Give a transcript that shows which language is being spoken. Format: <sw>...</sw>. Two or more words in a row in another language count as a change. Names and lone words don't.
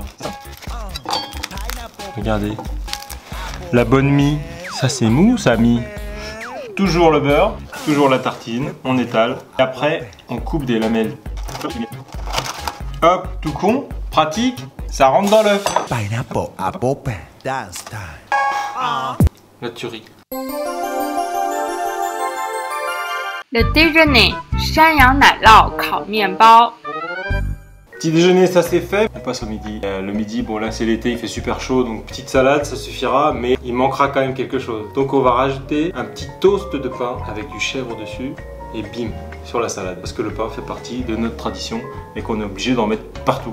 <fr>Regardez. La bonne mie, ça c'est mou, ça mie. Toujours le beurre, toujours la tartine, on étale. Et après, on coupe des lamelles. Hop, tout con, pratique, ça rentre dans l'œuf.</fr> <en>Pineapple apple pen dance time.</en> <fr>La tuerie. Le déjeuner，</fr> <zh>山羊奶酪烤面包。</zh> <fr>Petit déjeuner, ça c'est fait. On passe au midi. Le midi, bon là c'est l'été, il fait super chaud, donc petite salade, ça suffira, mais il manquera quand même quelque chose. Donc on va rajouter un petit toast de pain avec du chèvre dessus, et bim, sur la salade. Parce que le pain fait partie de notre tradition et qu'on est obligé d'en mettre partout.</fr>